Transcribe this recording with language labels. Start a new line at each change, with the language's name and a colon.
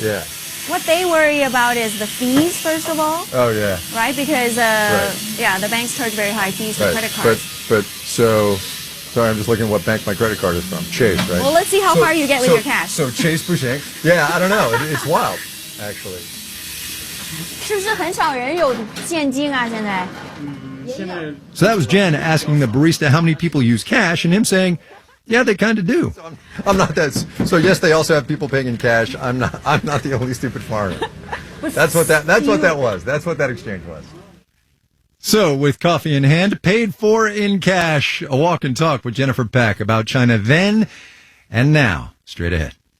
English: Yeah. What they worry about is the fees, first of all. Oh, yeah. Right? Because, the banks charge very high fees for credit cards. Sorry, I'm just looking at what bank my credit card is from. Chase, right? Well, let's see how far you get with your cash. So Chase Boucheng. Yeah, I don't know. It's wild, actually.
Chinese: 是不是很少人有现金啊？现在
English: So that was Jen asking the barista how many people use cash, and him saying, yeah, they kind of do. I'm not that. So yes, they also have people paying in cash. I'm not the only stupid foreigner. That's what that was. That's what that exchange was. So, with coffee in hand, paid for in cash, a walk and talk with Jennifer Pack about China then and now. Straight ahead.